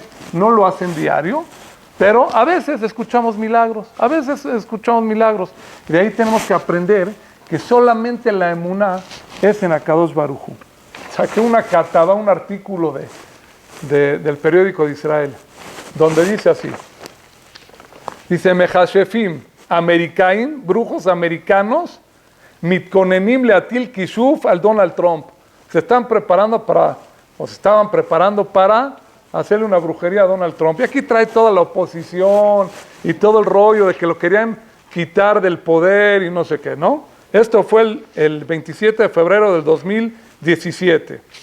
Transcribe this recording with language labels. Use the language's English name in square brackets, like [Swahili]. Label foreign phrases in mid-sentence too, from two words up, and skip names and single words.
[Spanish] No lo hacen diario, pero a veces escuchamos milagros, Y de ahí tenemos que aprender que solamente la emuná es en [Hebrew] הקדוש ברוך הוא. [Spanish] Saqué una cataba, un artículo del periódico de Israel, donde dice así. Dice, [Hebrew] מכשפים אמריקאים, [Spanish] brujos americanos, [Hebrew] מתכוננים להטיל כישוף על דונלד טראמפ. [Spanish] Se estaban preparando para hacerle una brujería a Donald Trump. Y aquí trae toda la oposición y todo el rollo de que lo querían quitar del poder y no sé qué, ¿no? Esto fue el 27 de febrero del 2017.